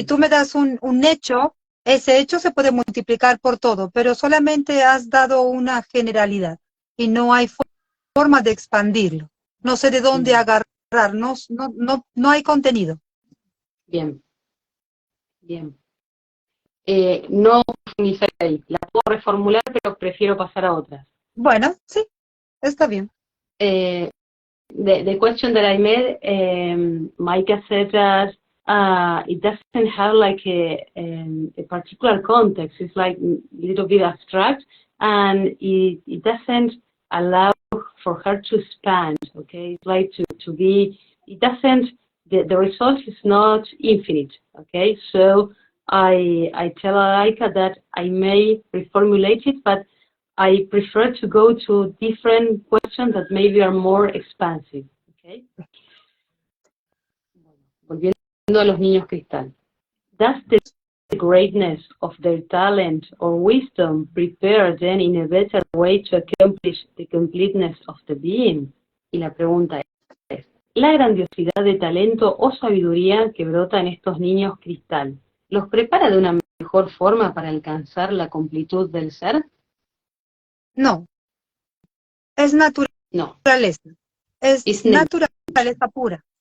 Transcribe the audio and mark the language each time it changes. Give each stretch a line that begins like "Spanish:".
Spanish: Si tú me das un hecho, ese hecho se puede multiplicar por todo, pero solamente has dado una generalidad y no hay forma de expandirlo. No sé de dónde agarrar, no hay contenido. Bien. No profundizar ahí. La puedo reformular, pero prefiero pasar a otras. Bueno, sí, está bien.
English: The question that I made, Micah said that it doesn't have like a particular context. It's like a little bit abstract, and it doesn't allow for her to expand. Okay, it's like to be. It doesn't. The result is not infinite. Okay, so I tell Alhaikaha that I may reformulate it, but I prefer to go to different questions that maybe are more expansive. Okay?
Spanish: Volviendo a los niños cristal.
English: Does the greatness of their talent or wisdom prepare them in a better way to accomplish the completeness of the being?
Spanish: Y la pregunta es, ¿la grandiosidad de talento o sabiduría que brota en estos niños cristal los prepara de una mejor forma para alcanzar la completud del ser? No, es naturaleza. No. Es naturaleza pura.